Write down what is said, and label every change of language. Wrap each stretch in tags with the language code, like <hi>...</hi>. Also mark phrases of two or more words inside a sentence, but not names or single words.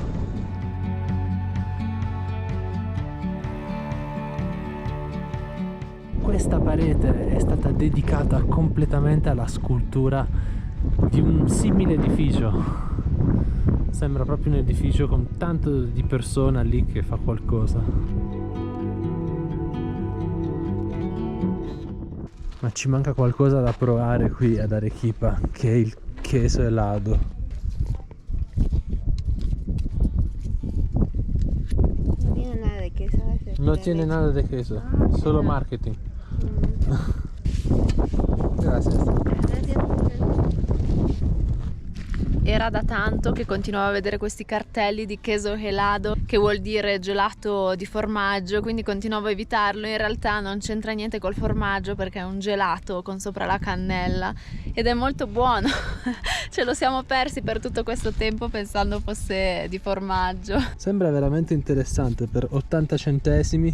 <it>Questa parete è stata dedicata completamente alla scultura di un simile edificio. Sembra proprio un edificio con tanto di persona lì che fa qualcosa. Ma ci manca qualcosa da provare qui ad Arequipa, che è il</it> <es>queso helado. No tiene nada de queso. No tiene nada de queso, solo marketing. Gracias.</es> <it>Era da tanto che continuavo a vedere questi cartelli di</it> <es>queso helado,</es> <it>che vuol dire gelato di formaggio, quindi continuavo a evitarlo. In realtà non c'entra niente col formaggio perché è un gelato con sopra la cannella ed è molto buono. Ce lo siamo persi per tutto questo tempo pensando fosse di formaggio. Sembra veramente interessante per 80 centesimi.</it>